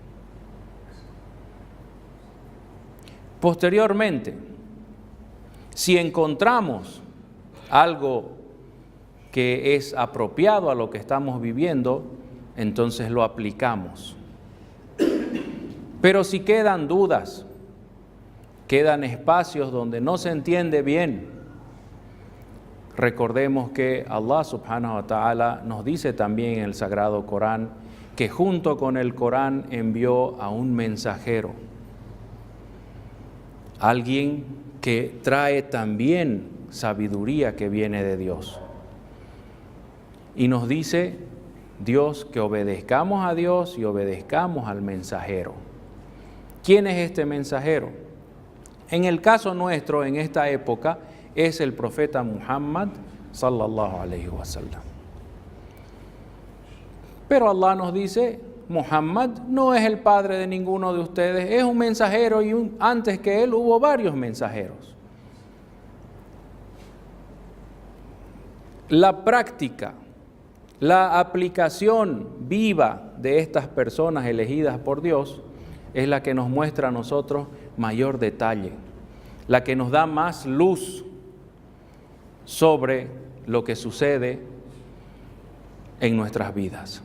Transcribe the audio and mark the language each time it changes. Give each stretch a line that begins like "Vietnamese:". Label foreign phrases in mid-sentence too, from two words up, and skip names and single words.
Spanish: Posteriormente, si encontramos algo que es apropiado a lo que estamos viviendo, entonces lo aplicamos. Pero si quedan dudas, quedan espacios donde no se entiende bien, recordemos que
Arabic: الله سبحانه وتعالى
Spanish: nos dice también en el Sagrado Corán que junto con el Corán envió a un mensajero, alguien que trae también sabiduría que viene de Dios. Y nos dice Dios que obedezcamos a Dios y obedezcamos al mensajero. ¿Quién es este mensajero? En el caso nuestro, en esta época, es el profeta Muhammad
Arabic: صلى الله عليه وسلم.
Spanish: Pero Allah nos dice, Muhammad no es el padre de ninguno de ustedes, es un mensajero y antes que él hubo varios mensajeros. La práctica, la aplicación viva de estas personas elegidas por Dios es la que nos muestra a nosotros mayor detalle, la que nos da más luz sobre lo que sucede en nuestras vidas.